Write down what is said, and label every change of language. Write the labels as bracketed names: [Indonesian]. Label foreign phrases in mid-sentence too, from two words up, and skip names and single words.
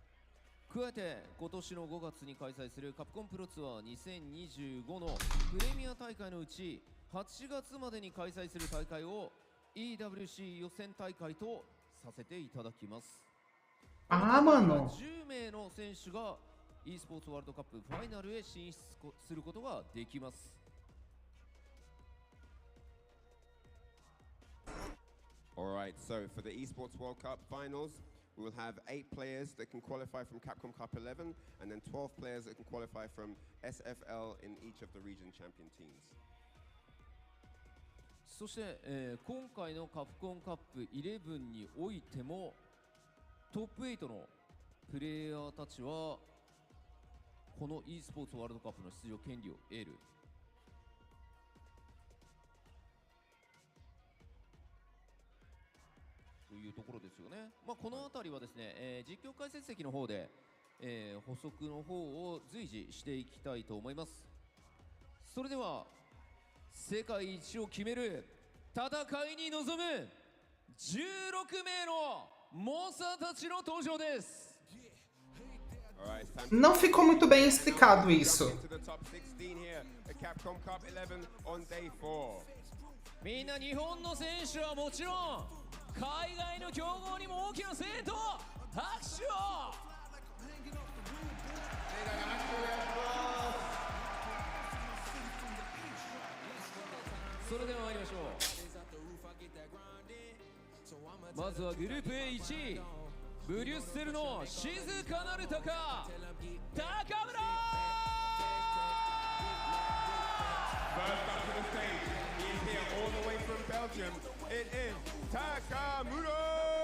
[Japanese] 加えて今年の5月に開催するカプコンプロツアー2025のプレミア大会のうち8月までに開催する大会を EWC 予選大会とさせていただきます。 [Portuguese] Ah, mano. [Japanese] 10名の選手が e スポーツワールドカップファイナルへ進出することができます。 [English] Alright, so for the Esports World Cup finals, we will have 8 players that can qualify from Capcom Cup 11, and then 12 players that can qualify from SFL in each of the region champion teams. [Japanese] そして、今回のカプコンカップ11においてもトップ8のプレイヤーたちはこの e スポーツワールドカップの出場権利を得る。というところですよね。まあ、この辺りはですね、実況解説席の方で、補足の方を随時していきたいと思います。それでは世界一を決める戦いに臨む16名のモンスターたちの登場です。 [Portuguese] Não ficou muito bem explicado isso. [Japanese] みんな日本の選手はもちろん海外の強豪にも大きな声援と拍手を。それでは参りましょう。まずはグループ A1 位ブリュッセルの静かなる鷹高村。 [English] First up to the stage, he is here all the way from Belgium. It is Takamura!